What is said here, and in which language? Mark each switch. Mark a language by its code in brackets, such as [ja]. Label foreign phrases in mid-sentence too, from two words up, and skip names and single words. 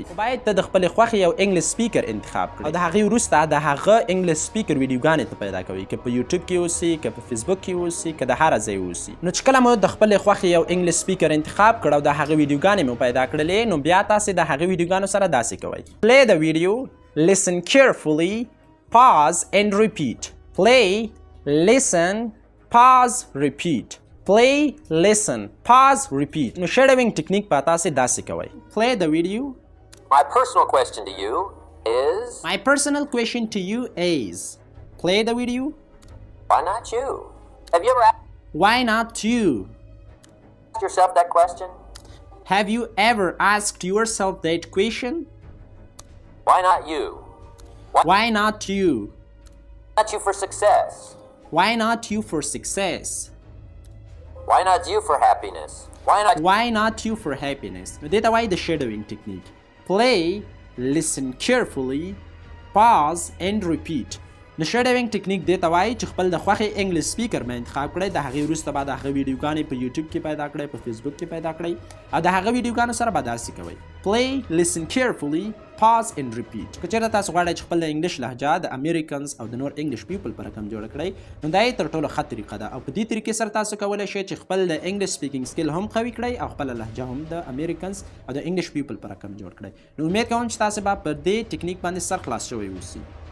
[ps] خو باید ته د خپلې خوښې یو [en] English speaker [ps] انتخاب کړې او د هغې وروسته د هغه انګلیش سپیکر ویډیوګانې ته پیدا کوئ، که په یوټیوب کې اوسي، که په فیسبوک کې اوسي، که د هره ځای اوسي. نو چې کله مو د خپلې خوښې یو [en] English speaker [ps] انتخاب کړ او د هغې ویډیوګانې مو پیدا کړلې نو بیا تاسې د هغې ویډیوګانو سره داسې کوئ. [en] Play the video, listen carefully, pause and repeat. Play, listen, pause, repeat. Play, listen, pause, repeat. [ps] نو [en] shadowing technique [ps] په تاسې داسې کوئ. [en] Play the video. My personal question to you is... My personal question to you is... Play the video. Why not you? Have you ever Why not you? asked yourself that question? Have you ever asked yourself that question? Why not you? Why not you? Why not you for success? Why not you for success? Why not you for happiness? Why not you for happiness? [ps] نو دې ته وایي د [en] shadowing technique. Play, listen carefully, pause and repeat. [ps] نو [en] shadowing technique [ps] دې ته وایي چې خپل د خوښې [en] English speaker [ps] مې انتخاب کړئ، د هغې وروسته به د هغه ویډیوګانې په یوټیوب کې پیدا کړئ، په فیسبوک کې پیدا کړئ او د هغه ویډیوګانو سره به داسې کوئ. [en] Play, listen carefully, pause and repeat. [ps] که چېرته تاسو غواړئ چې خپل د انګلیش لهجه د امریکنز او د نور [en] English people [ps] په رقم جوړه کړئ نو دا یې تر ټولو ښه طریقه ده او په دې طریقې سره تاسو کولی شئ چې خپل د [en] English speaking skill [ps] هم قوي کړئ او خپله لهجه هم د امریکنز او د [en] English people [ps] په رقم جوړ کړئ. نو امید کوم چې تاسو به په دې ټیکنیک باندې سر خلاص شوی اوسئ.